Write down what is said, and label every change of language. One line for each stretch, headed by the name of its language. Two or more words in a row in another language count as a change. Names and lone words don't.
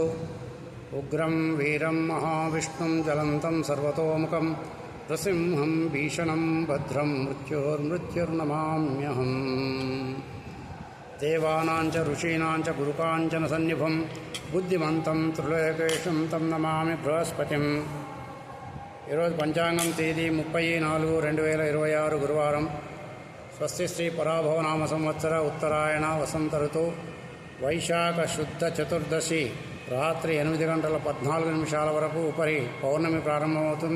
Sanskrit: उग्रं वीरं महाविष्णुं ज्वलन्तं सर्वतोमुखं नृसिंहं भीषणं भद्रं मृत्युर्नमाम्यहम्। देवानां च ऋषीणां च गुरुकाञ्चनसन्निभं बुद्धिमन्तं त्रिलोकेशं तं नमामि बृहस्पतिम्।
Telugu: ఈరోజు పంచాంగం తేదీ 30/4/2026 గురువారం. స్వస్తి శ్రీ పరాభవనామ సంవత్సర ఉత్తరాయణ వసంత ఋతు వైశాఖ శుద్ధ చతుర్దశి రాత్రి 8:14 వరకు ఉపరి పౌర్ణమి ప్రారంభమవుతుంది.